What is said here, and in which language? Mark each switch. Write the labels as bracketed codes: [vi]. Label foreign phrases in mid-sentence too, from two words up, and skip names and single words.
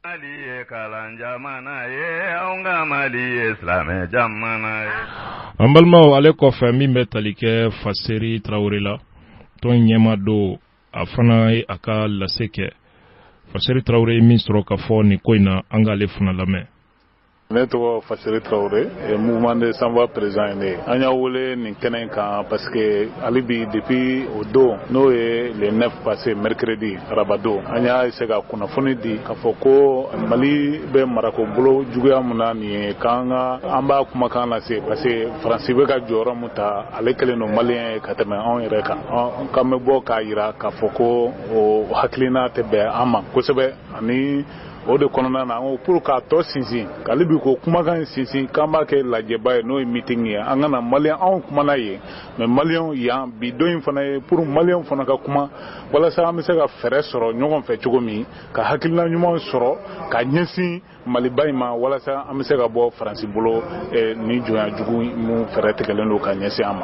[bm] An balimaw ale kɔfɛ min bɛ tali kɛ Faseri Traoré la tɔn ɲɛma don a fana ye a ka lase kɛ Faseri Traoré min sɔrɔ ka fɔ nin ko in na an k'ale fana lamɛn. Ne tɔgɔ Faseri Traoré [fr] mouvement de sans voix présent [bm] ye ne an y'a wele nin kɛnɛ kan [fr] parce que [bm] hali bi depuis o don n'o ye [fr] le 9 passé mercredi [bm] arabadon an y'a essayer ka kunnafoni di k'a fɔ ko Mali bɛ marako bolo juguya mun na nin ye k'an b'a kumakan lase [fr] parce que [bm] Faransi bɛ ka jɔyɔrɔ mun ta ale kɛlen don maliyɛn ye ka tɛmɛ anw yɛrɛ kan k'an bɛ bɔ k'a yira k'a fɔ ko o hakilina tɛ bɛn an ma kosɛbɛ ani o de kɔnɔna na an ko pour k'a tɔ sinsin k'ale bi ko kumakan sinsin k'an b'a kɛ lajɛba ye n'o ye meeting ye an kana maliyɛn anw kumana ye mais maliyɛnw yan bi don in fana ye pour maliyɛnw fana ka kuma walasa an bɛ se ka fɛɛrɛ sɔrɔ ɲɔgɔn fɛ cogo min ka hakilina ɲumanw sɔrɔ ka ɲɛsin Maliba in ma walasa an bɛ se ka bɔ Faransi bolo ni jɔnya jugu mun fɛɛrɛ tigɛlen don ka ɲɛsin an ma.